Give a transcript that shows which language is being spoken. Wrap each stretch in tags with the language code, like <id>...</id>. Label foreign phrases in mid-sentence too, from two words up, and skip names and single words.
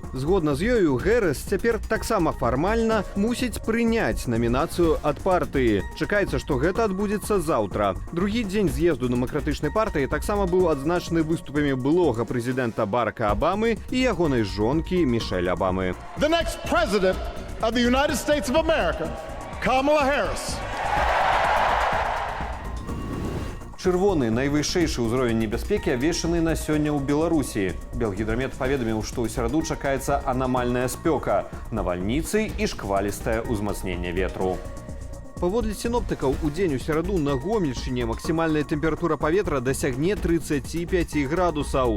<be>Згодна з ёю, Гэрыс цяпер таксама фармальна мусіць прыняць намінацыю ад партыі. Чакаецца, што гэта адбудзецца заўтра. Другі дзень з'езду дэмакратычнай партыі таксама быў адзначаны выступамі былога прэзідэнта Барака Абамы і ягонай жонкі Мішэль Абамы.</be> <en>The next president of the United States of America, Kamala Harris.</en> <be>Чырвоны найвышэйшы ўзровень небяспекі абвешчаны на сёння ў Беларусі. Белгідрамет паведаміў, што ў сераду чакаецца анамальная спёка, навальніцы і шквалістае ўзмацненне ветру. Паводле сіноптыкаў, у дзень у сераду на Гомельшчыне максімальная тэмпература паветра дасягне 35 градусаў.</be>